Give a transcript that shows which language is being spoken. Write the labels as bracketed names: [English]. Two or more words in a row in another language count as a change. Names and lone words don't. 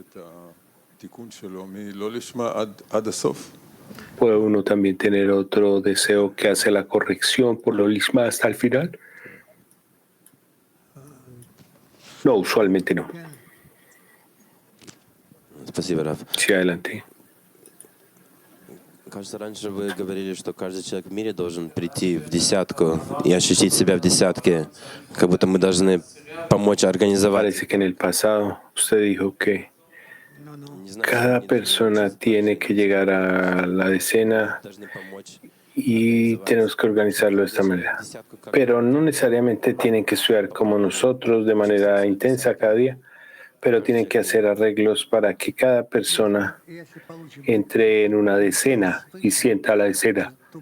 [Spanish] ¿Puede uno también tener otro deseo que hace la corrección por lo lishma hasta el final? No, usualmente no. [Russian] Спасибо, Раф. [Spanish] Sí, adelante. [Russian] Кажется, раньше вы говорили, что каждый человек в мире должен прийти в десятку и ощутить себя в десятке, как будто мы должны помочь организовать. [Spanish] Parece que en el pasado usted dijo que cada persona tiene que llegar a la decena [Russian] Должны помочь. [Spanish] y tenemos que organizarlo de esta manera. Pero no necesariamente tienen que estudiar como nosotros de manera intensa cada día, pero tienen que hacer arreglos para que cada persona entre en una decena y sienta la decena.